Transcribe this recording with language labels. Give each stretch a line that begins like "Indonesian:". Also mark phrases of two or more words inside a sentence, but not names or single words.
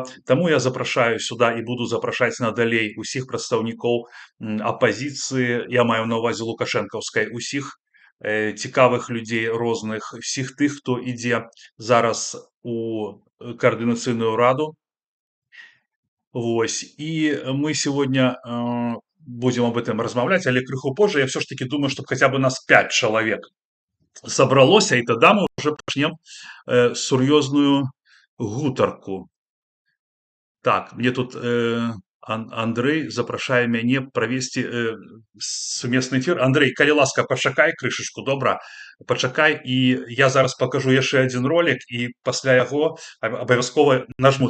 Belarusian: Таму я запрашаю сюда і буду запрашаць надалей усіх прадстаўнікоў апазіцыі, я маю на ўвазе лукашэнкаўскай, усіх цікавых людзей розных, усіх тых, хто ідзе зараз у каардынацыйную раду. Вось, і мы
Russian: сегодня будем об этом
Belarusian: размаўляць, але крыху позже.
Russian: Я все ж таки думаю, чтобы хотя бы нас 5 чалавек собралося, і тогда мы уже
Belarusian: пачнем сур'ёзную гутарку. Так, мне тут Андрей запрашае мяне правесці сумесны эфир. Андрей, калі ласка, пачакай крышачку, добра, пачакай, і я зараз покажу яшчэ адзін ролик, і пасля яго абавязкова нажму.